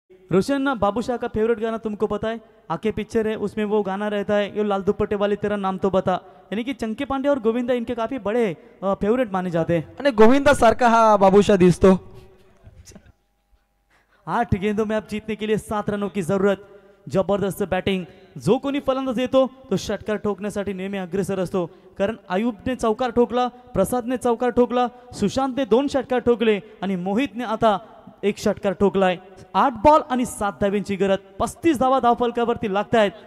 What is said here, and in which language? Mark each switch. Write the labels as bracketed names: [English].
[Hindi] रोशन बाबूशाह का फेवरेट गाना तुमको पता है? आके पिक्चर है उसमें वो गाना रहता है ये लाल दुपट्टे वाले तेरा नाम तो बता. यानी कि चंकी पांडे और गोविंदा इनके काफी बड़े फेवरेट माने जाते हैं. [Marathi] आणि गोविंदा सारखा हा बाबूशाह दिसतो. [Hindi] 8 गेंदों में अब जीतने के लिए 7 रनों की जरूरत. [Marathi] जबरदस्त बॅटिंग. जो कोणी फलंदाज येतो तो षटकार ठोकण्यासाठी नेहमी अग्रेसर असतो. कारण आयुबने चौकार ठोकला, प्रसादने चौकार ठोकला, सुशांतने 2 षटकार ठोकले आणि मोहितने आता 1 षटकार ठोकलाय. 8 बॉल आणि 7 धाव्यांची गरज. 35 धावा धावफलकावरती लागतायत.